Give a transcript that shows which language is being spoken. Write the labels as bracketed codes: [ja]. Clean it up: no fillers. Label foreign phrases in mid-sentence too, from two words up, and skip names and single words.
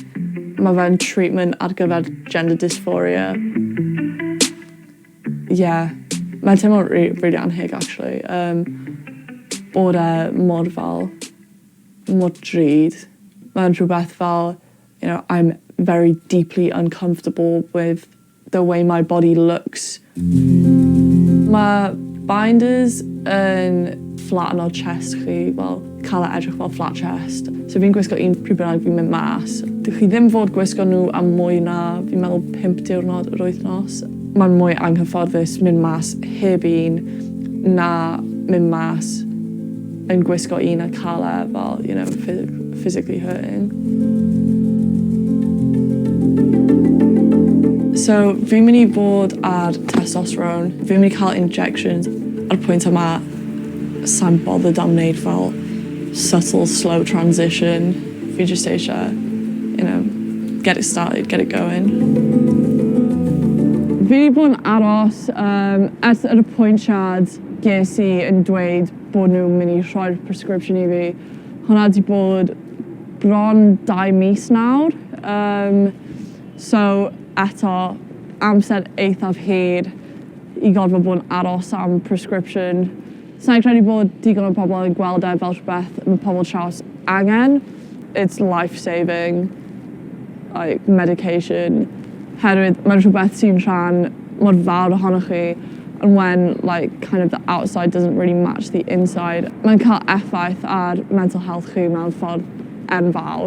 [cy] Mae fe'n treatment ar gyfer [en] gender dysphoria. [cy] Yeah, mae'n teimlo really anheg actually. Bod e mor drud. Mae'n rhywbeth fel, [en] I'm very deeply uncomfortable with the way my body looks. [cy] Mae binders yn flatten o'r chest chi, cael e edrych fel [en] flat chest. [cy] So fi'n gwisgo un pryd bynnag fi'n mynd mas. Dych chi ddim fod gwisgo nhw am mwy na, fi'n meddwl 5 diwrnod yr wythnos. Mae'n mwy anghyfforddus mynd mas heb un na mynd mas yn gwisgo un a cael e fel, [en] physically hurting. [cy] So fi'n mynd I fod ar testosterone, fi'n mynd I cael injections. Ar y pwynt yma, sa'n bothered am wneud fel [en] subtle, slow transition. [cy] Fi just eisiau, [en] get it started, get it going. [cy] Fi wedi bod yn aros ers yr apwyntiad ges I yn dweud bod nhw'n mynd I rhoi'r prescription I fi. Hwna wedi bod bron 2 mis nawr. So eto, amser eithaf hir I gorfod bod yn aros am prescription. Sa'n credu bod digon o pobl yn gweld e fel rhywbeth mae pobl traws angen. [en] It's life-saving, medication. [cy] Herwydd mae'n rhywbeth sy'n rhan mor fawr ohonoch chi, [en] and when kind of the outside doesn't really match the inside, [cy] mae'n cael effaith ar [en] mental health [cy] chi mewn ffordd enfawr.